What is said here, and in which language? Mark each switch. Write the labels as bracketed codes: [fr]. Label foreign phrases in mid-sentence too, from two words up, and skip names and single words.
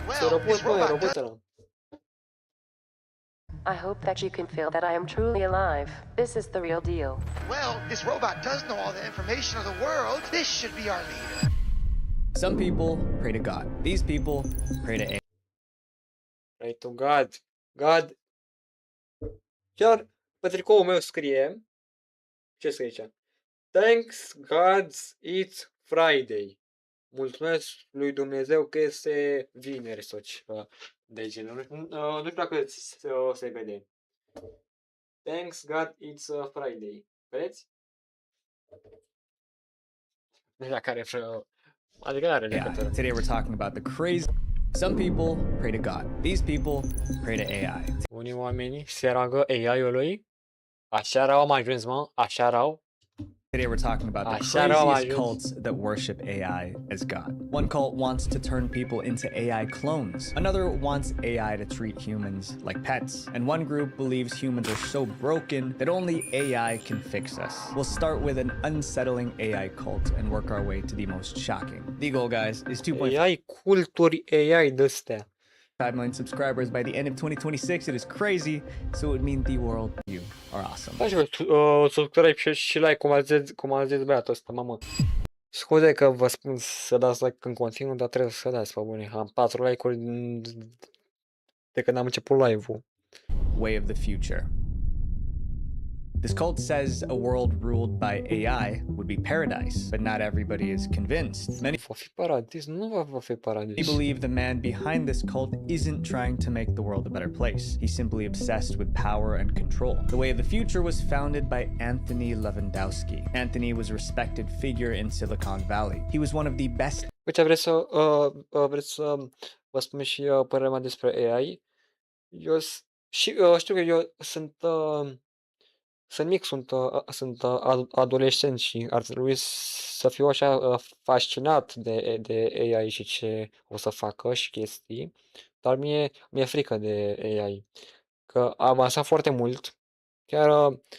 [en] I hope that you can feel that I am truly alive. This is the real deal. Well, this robot does know all the information of the world. This should be our leader. Some people pray to God. These people pray to AI. Pray to God. God. [ro] Chiar pe tricoul meu scrie, ce scrie aici? [en] Thanks God it's Friday. [ro] Mulțumesc lui Dumnezeu că este vineri sau ceva de genul. Nu știu dacă se vede. [en] Thanks God it's Friday. [ro] Vedeți? Nu știu dacă are vreo... Adică are legătură. [en] Today we're talking about the crazy. Some people pray to God. These people pray to AI. [ro] Unii oameni se roagă AI-ului. Așa rău am ajuns, mă. Așa rău. [en] Today we're talking about the craziest cults that worship AI as God. One cult wants to turn people into AI clones. Another wants AI to treat humans like pets. And one group believes humans are so broken that only AI can fix us. We'll start with an unsettling AI cult and work our way to the most shocking. The goal, guys, is 2.5 [ro] AI culturi AI de-astea. [en] 5 million subscribers by the end of 2026. It is crazy, so it would mean the world. You are awesome. [ro] Subscribe și like, cum a zis băiatul ăsta, mamă. Scuze că vă spun să dați like în continuu, dar trebuie să dați, pe bune. Am 4 like-uri de când am început live-ul. [en] Way of the future. This cult says a world ruled by AI would be paradise, but not everybody is convinced. Many believe the man behind this cult isn't trying to make the world a better place. He's simply obsessed with power and control. The Way of the Future was founded by Anthony Lewandowski. Anthony was a respected figure in Silicon Valley. He was one of the best. [ro] Uite, vreți să vă spun și părerea mea despre AI? Eu știu că eu sunt mic, sunt adolescent și ar trebui să fiu așa fascinat de AI și ce o să facă și chestii, dar mi-e frică de AI, că a avansat foarte mult, chiar